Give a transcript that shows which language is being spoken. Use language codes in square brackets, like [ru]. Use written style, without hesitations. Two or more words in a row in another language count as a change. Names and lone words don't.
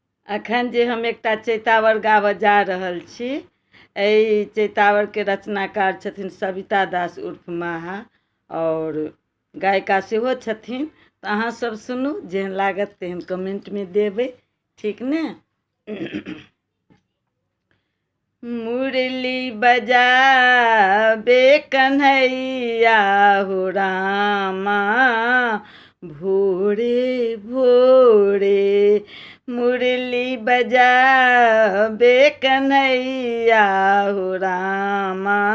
[mai] अखन जे हम एकटा चैतावर गाबऽ जा रहल छी, एहि चैतावर के रचनाकार छथिन सविता दास उर्फ माहा और गायिका सेहो छथिन। तो अहाँ सब सुनू, जेहन लागत तेहन कमेंट में देबै, ठीक ने। मुरली बजाबे कन्हैया हो रामा, भोरे भोरे मुरली बजाबे कन्हैया हो रामा,